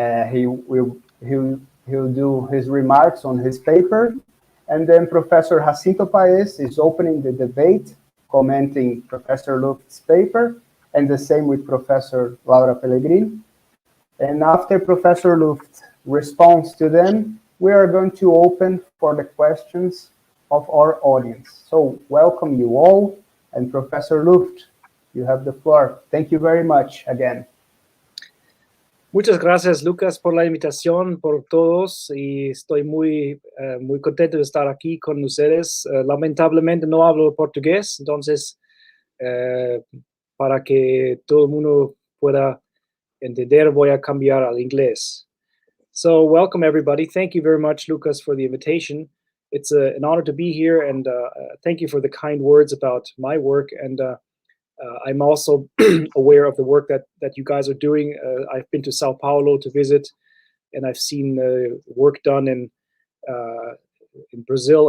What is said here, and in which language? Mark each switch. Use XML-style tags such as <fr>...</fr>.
<en>He'll do his remarks on his paper, and then Professor Jacinto Paes is opening the debate, commenting Professor Luft's paper, and the same with Professor Laura Pellegrin. And after Professor Luft responds to them, we are going to open for the questions of our audience. So welcome you all, and Professor Luft, you have the floor. Thank you very much again.</en> <es>Muchas gracias, Lucas, por la invitación, por todos, y estoy muy contento de estar aquí con ustedes. Lamentablemente no hablo portugués, entonces para que todo el mundo pueda entender, voy a cambiar al inglés.</es> <en>So, welcome everybody. Thank you very much, Lucas, for the invitation. It's an honor to be here, and thank you for the kind words about my work. And I'm also aware of the work that you guys are doing. I've been to Sao Paulo to visit, and I've seen work done in Brazil.</en>